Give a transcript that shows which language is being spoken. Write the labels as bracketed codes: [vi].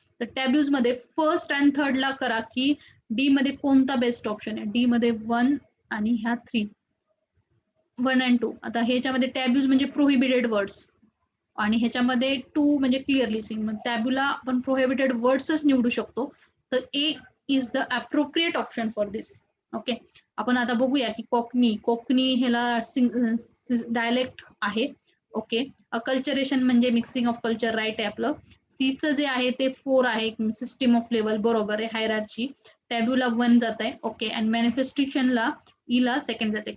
[mr] तर टॅब्यूज मध्ये [en] first and third [mr] ला करा की डी मध्ये कोणता बेस्ट ऑप्शन आहे. डी मध्ये 1 आणि ह्या 3, 1 अँड 2. आता ह्याच्यामध्ये टॅब्यूज म्हणजे प्रोहिबिटेड वर्ड्स आणि ह्याच्यामध्ये 2 म्हणजे [en] Clearly seen. [mr] मग टॅब्यूला आपण प्रोहिबिटेड वर्ड्सच निवडू शकतो. [en] तर A is the appropriate option for this. [mr] Okay, आपण आता बघूया की कोकणी ह्याला डायलेक्ट आहे. ओके, अकल्चरेशन म्हणजे [en] mixing of culture, [mr] राईट आहे आपलं. सीचं जे आहे ते 4 आहे, [en] system of level, [mr] बरोबर आहे. हायरार्ची, टॅब्यूला 1 जात आहे. ओके, आणि मॅनिफेस्टेशनला ईला सेकंड जाते.